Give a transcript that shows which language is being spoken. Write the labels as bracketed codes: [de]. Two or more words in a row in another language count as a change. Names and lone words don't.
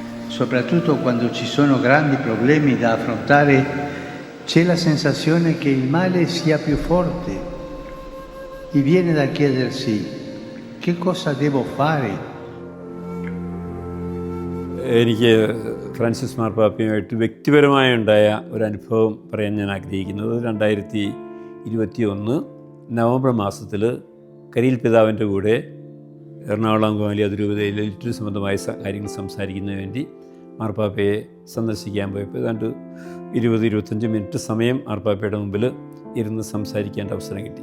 [it] soprattutto quando ci sono grandi problemi da affrontare, c'è la sensazione che il male sia più forte e viene da chiedersi che cosa devo fare. [ml] എനിക്ക് ഫ്രാൻസിസ് മാർപ്പാപ്പയുമായിട്ട് വ്യക്തിപരമായി ഉണ്ടായ ഒരു അനുഭവം പറയാൻ ഞാൻ ആഗ്രഹിക്കുന്നത് 2021 നവംബർ മാസത്തിൽ കരിയിൽ പിതാവിൻ്റെ കൂടെ എറണാകുളം അങ്കമാലി അതിരൂപതയിൽ ലിറ്റററി സംബന്ധമായ കാര്യങ്ങൾ സംസാരിക്കുന്നതിന് വേണ്ടി മാർപ്പാപ്പയെ സന്ദർശിക്കാൻ പോയപ്പോൾ ഏതാണ്ട് 20-25 മിനിറ്റ് സമയം മാർപ്പാപ്പയുടെ മുമ്പിൽ ഇരുന്ന് സംസാരിക്കേണ്ട അവസരം കിട്ടി.